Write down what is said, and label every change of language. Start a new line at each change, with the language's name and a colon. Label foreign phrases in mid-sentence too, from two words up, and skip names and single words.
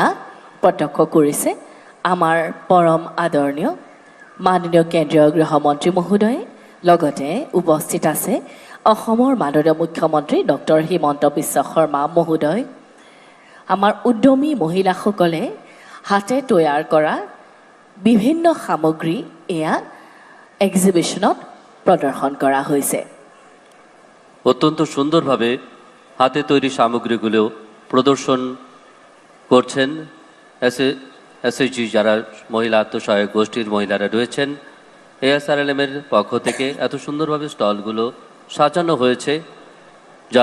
Assamese: প্ৰত্যক্ষ কৰিছে আমাৰ পৰম আদৰণীয় মাননীয় কেন্দ্ৰীয় গৃহমন্ত্ৰী মহোদয় লগতে উপস্থিত আছে অসমৰ মাননীয় মুখ্যমন্ত্ৰী ডক্টৰ হিমন্ত বিশ্ব শৰ্মা মহোদয় আমাৰ উদ্যমী মহিলাসকলে হাতে তৈয়াৰ কৰা বিভিন্ন সামগ্ৰী এয়া এক্সিবিশ্যনত প্ৰদৰ্শন কৰা হৈছে
Bangla: অত্যন্ত সুন্দরভাবে হাতে তৈরি সামগ্রীগুলো প্রদর্শন করছেন এসএইচজি যারা মহিলা আত্মসহায়ক গোষ্ঠীর মহিলারা রয়েছেন এএসআরএলএমের পক্ষ থেকে এত সুন্দরভাবে স্টলগুলো সাজানো হয়েছে যা